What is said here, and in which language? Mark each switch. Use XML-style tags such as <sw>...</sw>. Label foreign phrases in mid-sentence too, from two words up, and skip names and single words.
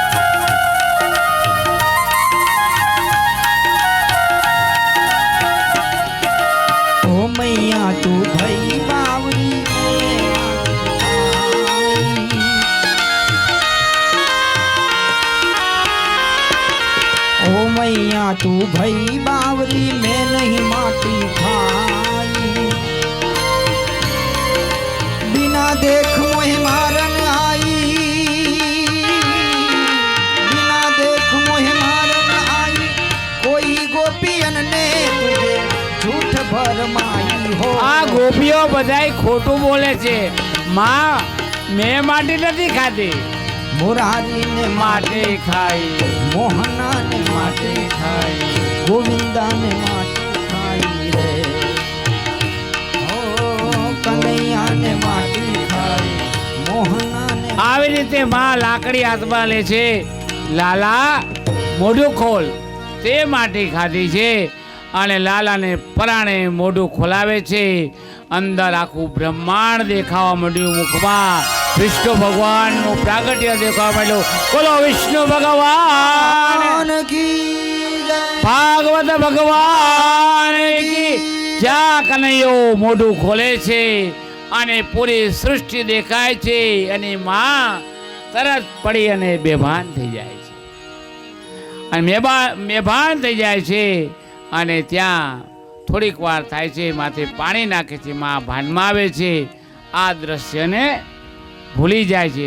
<hi>ओ मैया तू भई बावरी, ओ मैया तू भई बावरी, मैं नहीं माटी खाई. बिना देख मोहे मारन आई, बिना देख मोहे मारन आई, कोई गोपियन ने तुझे झूठ भरमाई हो.</hi> <gu>આ ગોપીઓ બધાય ખોટું બોલે છે. માં મેં માટી નથી ખાધી.</gu> <hi>मुरारी ने</hi> <gu>માટી ખાઈ,</gu> <hi>मोहना ने माटी खाई, गोविंदा ने माटी खाई रे, ओ कन्हैया ने माटी खाई, मोहना ने.</hi> <gu>આવી રીતે માં લાકડી હાથમાં લે છે. લાલા મોઢું ખોલ. તે માટી ખાધી છે અને લાલાને પરાણે મોઢું ખોલાવે છે. અંદર આખું બ્રહ્માંડ દેખાવા માંડ્યું. મુખમાં વિષ્ણુ ભગવાનનું પ્રાગટ્ય દેખાવા માંડ્યું. બોલો વિષ્ણુ ભગવાન</gu> <hi>की जय.</hi> <gu>ભાગવત ભગવાન કી. જ્યાં કનૈયો મોઢું ખોલે છે અને પૂરી સૃષ્ટિ દેખાય છે અને માં તરત પડી અને બેભાન થઈ જાય છે અને બેભાન થઈ જાય છે અને ત્યાં થોડીક વાર થાય છે, માથે પાણી નાખે છે, માં ભાનમાં આવે છે, આ દ્રશ્યને ભૂલી જાય છે.</gu>